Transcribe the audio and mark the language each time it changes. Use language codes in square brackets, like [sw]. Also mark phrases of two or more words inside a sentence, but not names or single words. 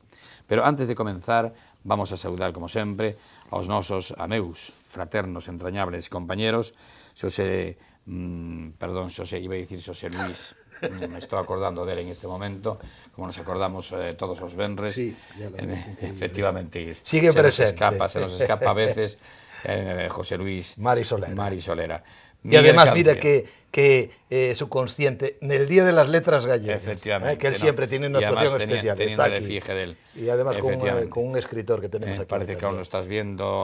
[es] Pero antes de comenzar, [gl] vamos a saudar, como sempre, aos nosos ameus fraternos, [es] entrañables compañeros, [gl] Xosé [es] iba a [gl] dicir Xosé Luis, me estou acordando dele en este momento, como nos acordamos todos os venres. [es] Sí, efectivamente, sigue presente. Se nos escapa a veces José Luis Mari Solera. Y además, mira que su consciente, en el Día de las Letras Gallegas, que él siempre tiene una actuación especial, está aquí. Y además con un escritor que tenemos aquí. Parece que aún lo estás viendo.